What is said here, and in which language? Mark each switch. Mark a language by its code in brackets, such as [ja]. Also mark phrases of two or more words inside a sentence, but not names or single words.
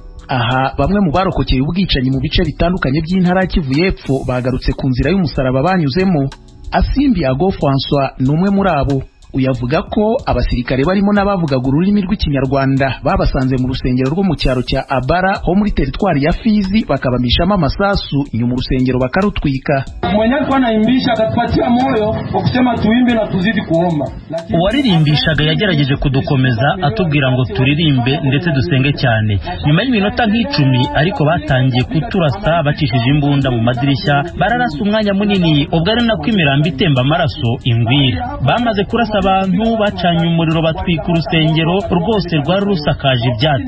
[rw] Aha bamwe mu barokokeye ubwicanyi mu bice bitandukanye by'intara Kivu y'Epfo bagarutse ku nzira y'umusaraba banyuzemo. Asimbi Ago François numwe muri abo. Uyavuga ko abasirikare barimo n'abavugaga ururimi rw'ikinyarwanda babasanze mu rusengero rwo mu cyaro cya Abara ho muri teritwari ya Fizi bakabamishamo amasasu nyuma urusengero bakarutwika. [sw] Mwenyewe kwa naimbisha akatupatia moyo wa kusema tuimbe na tuzidi kuomba. [rw] Uwaririmbishaga yagerageje kudukomeza atubwira ngo turirimbe ndetse dusenge cyane. Nyuma y'iminota nk'icumi ariko batangiye kuturasa bacishije imbunda mu madirishya, bararasa umwanya munini ubwo ari nako imirambo itemba amaraso ingwira. Bamaze kurasa abantu bacanye umuriro batwika urusengero rwose rwari rusakaje ibyatsi.